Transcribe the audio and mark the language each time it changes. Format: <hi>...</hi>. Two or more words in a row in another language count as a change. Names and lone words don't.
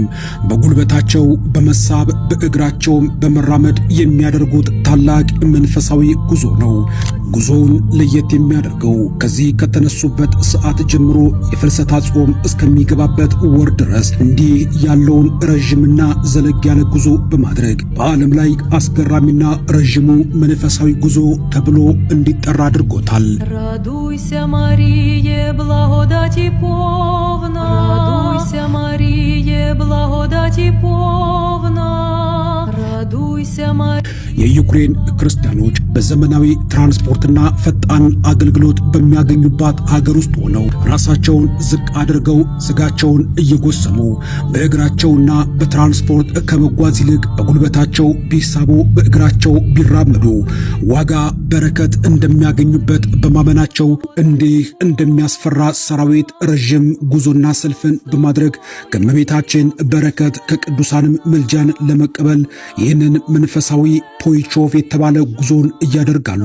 <am>በጉልበታቸው በመሳብ በእግራቸው በመራመድ የሚያደርጉት ታላቅ መንፈሳዊ ጉዞ ነው። ጉዞውን ለየት የሚያደርገው ከዚህ ከተነሱበት ሰዓት ጀምሮ የፍልሰታ ጾም እስከሚገባበት ወር ድረስ እንዲህ ያለውን ረጅምና ዘለግ ያለ ጉዞ በማድረግ በዓለም ላይ አስገራሚና ረጅሙ መንፈሳዊ ጉዞ ተብሎ እንዲጠራ አድርጎታል።</am> <uk>Радуйся, Маріє, благодаті повна. Радуйся, Маріє, благодаті повна. Радуйся, Маріє.</uk> <am>የዩክሬን ክርስቲያኖች በዘመናዊ ትራንስፖርትና ፈጣን አገልግሎት በሚያገኙባት ሀገር ውስጥ ሆነው ራሳቸውን ዝቅ አድርገው ስጋቸውን እየጎሰሙ በእግራቸውና በትራንስፖርት ከመጓዝ ይልቅ በጉልበታቸው ቢሳቡ በእግራቸው ቢራመዱ ዋጋ በረከት እንደሚያገኙበት በማመናቸው እንዲህ እንደሚያስፈራ ሰራዊት ረጅም ጉዞና ሰልፍን በማድረግ ከእመቤታችን በረከት ከቅዱሳንም ምልጃን ለመቀበል ይህንን መንፈሳዊ ፖይቾቭ የተባለ ጉዞን እያደርጋሉ።</am>